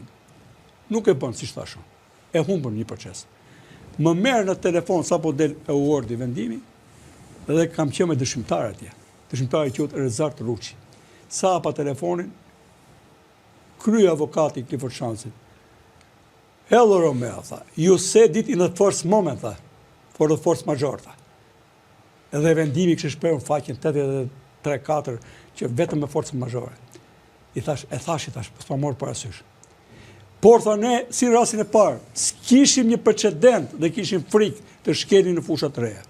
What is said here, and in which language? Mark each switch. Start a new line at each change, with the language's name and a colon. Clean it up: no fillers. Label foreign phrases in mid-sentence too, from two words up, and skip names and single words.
Albanian: Nuk e bën siç thashun. E humbën një proces. Më merr në telefon sapo del e uordi vendimi dhe kam qenë me dëshmitar atje. Dëshmitari quhet Rezart Ruçi. Sa hapa telefonin, krye avokati Clifford Shansit.
English: Hello Romeo, tha. You said it in the first moment, tha. For the force majeure, tha.
Albanian: Edhe vendimi kishte shprehur faqen 83-4 që vetëm me forcë majeure. I thash, po s'pa morë parasysh. Por tha ne, si rastin e parë, s'kishim një precedent dhe kishim frikë të shkelin në fusha të reja.